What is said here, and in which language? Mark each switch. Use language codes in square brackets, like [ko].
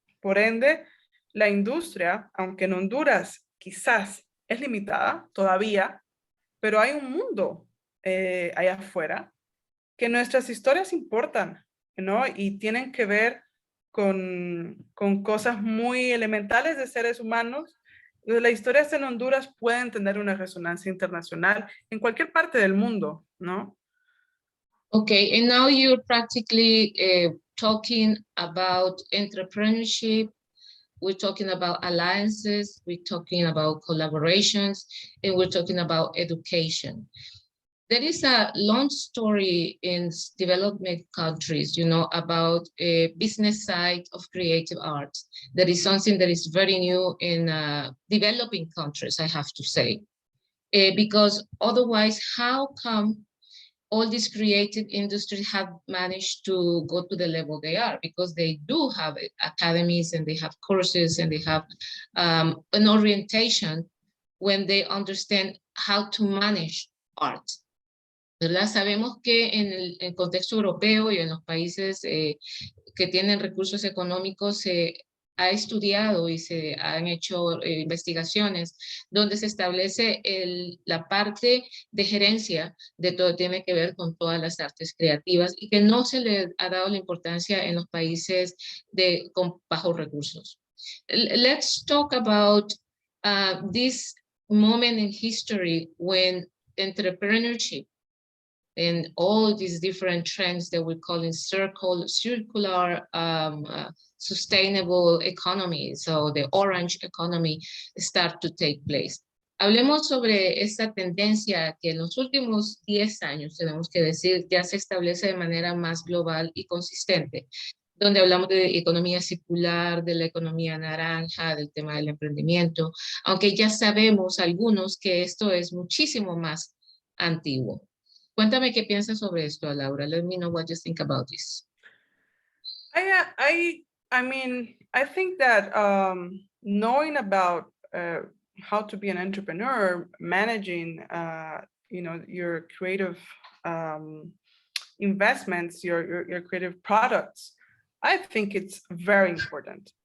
[es] Por ende, la industria, aunque en Honduras quizás es limitada todavía, pero hay un mundo allá afuera que nuestras historias importan, ¿no? Y tienen que ver con cosas muy elementales de seres humanos. Las historias en Honduras pueden tener una resonancia internacional en cualquier parte del mundo, ¿no? [en] Okay, and now you're practically talking about entrepreneurship. We're talking about alliances, we're talking about collaborations, and we're talking about education. There is a long story in development countries, you know, about a business side of creative art. That is something that is very new in developing countries, I have to say. Because otherwise, how come all these creative industries have managed to go to the level they are? Because they do have academies and they have courses and they have an orientation when they understand how to manage art. [es] ¿Verdad? Sabemos que en el contexto europeo y en los países que tienen recursos económicos se ha estudiado y se han hecho investigaciones donde se establece la parte de gerencia de todo, tiene que ver con todas las artes creativas, y que no se le ha dado la importancia en los países con bajos recursos. [en] Let's talk about this moment in history when entrepreneurship and all these different trends that we call in circular sustainable economy, so the orange economy, start to take place. [es] Hablemos sobre esta tendencia que en los últimos 10 años, tenemos que decir, ya se establece de manera más global y consistente, donde hablamos de economía circular, de la economía naranja, del tema del emprendimiento, aunque ya sabemos algunos que esto es muchísimo más antiguo. Cuéntame qué piensas sobre esto, Laura. [en] Let me know what you think about this. I mean, I think that knowing about how to be an entrepreneur, managing, you know, your creative investments, your creative products, I think it's very important.